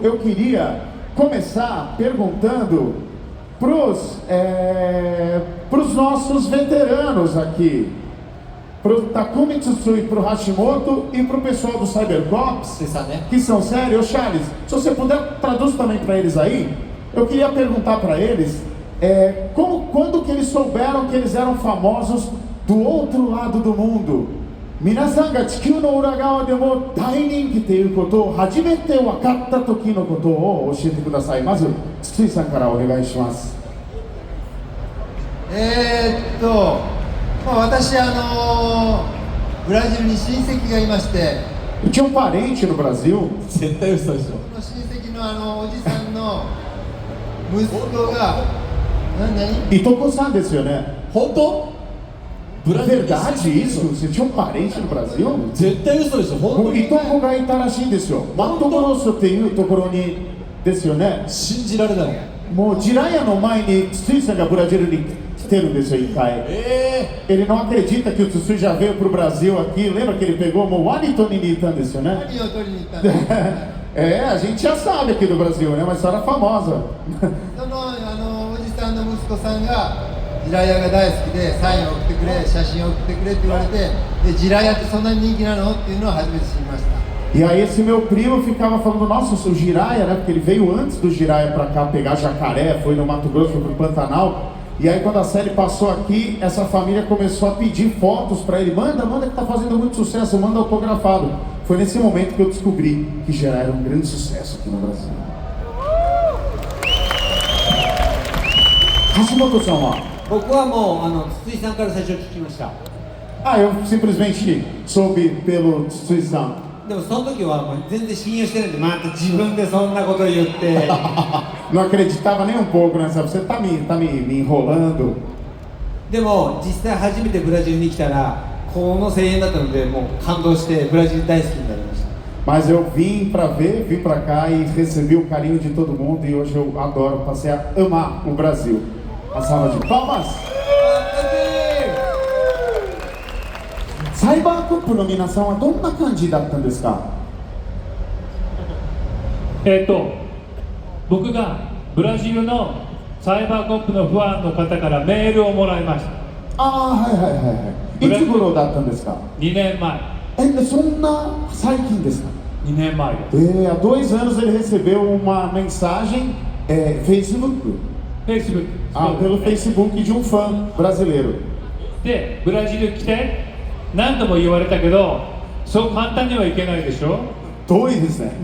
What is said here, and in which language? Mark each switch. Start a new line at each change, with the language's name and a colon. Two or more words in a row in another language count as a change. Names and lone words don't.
Portuguese: Eu queria começar perguntando pros nossos veteranos aqui, pro Takumi Tsutsui, pro Hashimoto e pro pessoal do Cybercops, que são sérios. Charles, se você puder traduz também para eles aí. Eu queria perguntar para eles quando que eles souberam que eles eram famosos do outro lado do mundo.
Japanese: 皆さんが地球の裏側でも大人気っていうことを初めて分かった時のことを教えてください. まず、筒井さんからお願いします. 私ブラジルに親戚がいまして、
Portuguese: Eu tinha um parente no Brasil.
Japanese: 絶対嘘でしょ。親戚のおじさんの息子が何いとこさんですよね? 本当
Portuguese: Verdade isso? Você tinha um parente no Brasil?
Japanese: 絶対嘘でしょ。本当 O Itokoがいたらしいんですよ。Mato Grosso っていうところにですよね。信じられない。もうジラヤの前にTsutsuiさんがブラジルに来てるんですよ、一回。
Portuguese: Ele não acredita que o Tsutsui já veio pro Brasil aqui. Lembra que ele pegou o Moani Tonini-tan
Japanese: ですよね? 何を取りに行ったんですか?
Portuguese: A gente já sabe aqui do Brasil, né? Uma história famosa.
Japanese: そのおじさんの息子さんがジラヤが大好きでサインを送ってくれ、写真を送ってくれって言われて、でジラヤってそんなに人気なのっていうのを初めて知りました。
Portuguese: E aí esse meu primo ficava falando, nossa, o Jiraya, né? Porque ele veio antes do Jiraya pra cá pegar jacaré, foi no Mato Grosso, foi pro Pantanal. E aí quando a série passou aqui, essa família começou a pedir fotos pra ele. Manda que tá fazendo muito sucesso, manda autografado. Foi nesse momento que eu descobri que Jiraya era um grande sucesso aqui no Brasil.
Japanese: Hashimoto-sanは? 僕はもう筒井さんから最初聞きました。
Portuguese: Eu simplesmente soube pelo Tsui-san.
Japanese: でもその時はもう全然信用してないんで、また自分でそんなこと言って。
Portuguese: Não acreditava nem um pouco nessa. Você tá me enrolando.
Japanese: でも実際初めてブラジルに来たらこの声援だったのでもう感動してブラジル大好きになりました。
Portuguese: Mas eu vim pra ver, vim pra cá e recebi o carinho de todo mundo e hoje eu adoro, passei a amar o Brasil. Uma salva de palmas.
Japanese: サイバーコップの皆さんはどんな感じだったんですか？僕がブラジルのサイバーコップのファンの方からメールをもらいました。はい。いつ頃だったんですか？2 年前。そんな最近ですか？2 年前。
Portuguese: Há 2 anos ele recebeu uma mensagem, Facebook. Pelo Facebook de um fã brasileiro.
Japanese: で、ブラジル来て何度も言われたけど、そう簡単にはいけないでしょ。遠いですね。